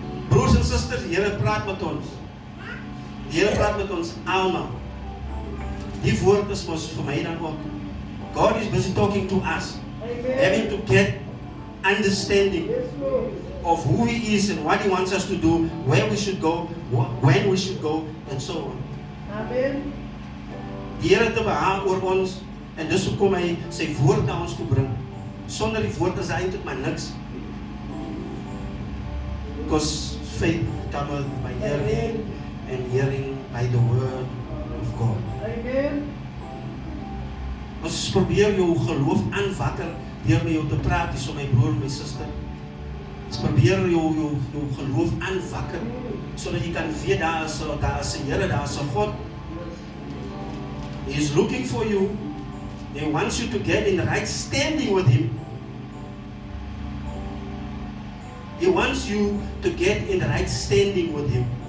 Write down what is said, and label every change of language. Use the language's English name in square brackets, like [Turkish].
[Afrikaans] Broers en susters, die Here praat met ons. Die Here praat met ons almal. Die woord is mos vir my dan ook. [English] God is busy talking to us. Having to get understanding of who He is and what He wants us to do, where we should go, when we should go, and so on. Amen. [Afrikaans] Die Here te behaag oor ons, en dis hoekom Hy sy woord na ons toe bring. Sonder die woord is eintlik maar niks. [English] Because faith cometh by hearing, and hearing by the word of God. Amen. [Afrikaans] Ons probeer jou geloof aanwakker deur met jou te praat, dis so my broer en my suster. Ons probeer jou geloof aanwakker sodat jy kan weet daar is 'n Here, daar is 'n God. [English] He is looking for you. He wants you to get in the right standing with Him. He wants you to get in the right standing with Him.